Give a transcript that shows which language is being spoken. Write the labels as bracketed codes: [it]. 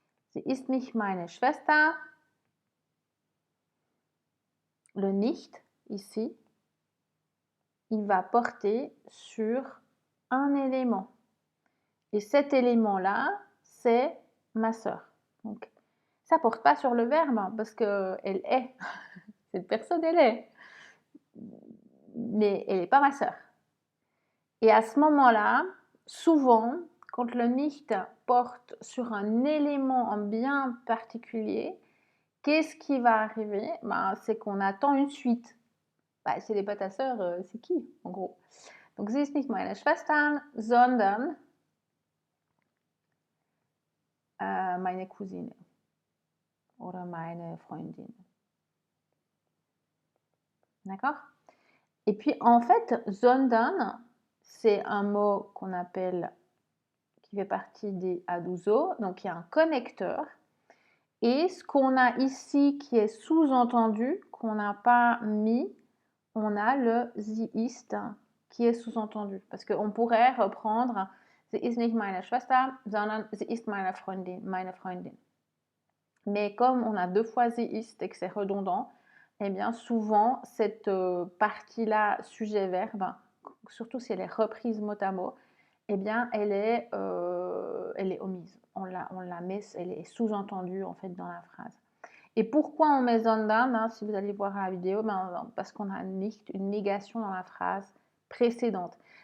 [de] Sie ist nicht meine Schwester. [fr] Le nicht, ici, il va porter sur un élément. Et cet élément-là, c'est ma sœur. Donc, ça ne porte pas sur le verbe, hein, parce qu'elle est. Cette personne, elle est. Mais elle n'est pas ma sœur. Et à ce moment-là, souvent, quand le nicht porte sur un élément bien particulier, qu'est-ce qui va arriver? C'est qu'on attend une suite. C'est les pas ta sœur, c'est qui, en gros? Donc, [de] sie ist nicht meine Schwester, sondern meine Cousine oder meine Freundin. [fr] D'accord? Et puis, en fait, sondern, c'est un mot qu'on appelle, qui fait partie des aduso, donc il y a un connecteur. Et ce qu'on a ici qui est sous-entendu, qu'on n'a pas mis, on a le [de] sie ist [fr] qui est sous-entendu. Parce qu'on pourrait reprendre [de] sie ist nicht meine Schwester, sondern sie ist meine Freundin, meine Freundin. [fr] Mais comme on a deux fois [de] sie ist [fr] et que c'est redondant, eh bien souvent cette partie-là, sujet-verbe, surtout si elle est reprise mot à mot, eh bien elle est omise. On la met, elle est sous-entendue en fait dans la phrase. Et pourquoi on met sondern, si vous allez voir la vidéo, parce qu'on a nicht, une négation dans la phrase précédente.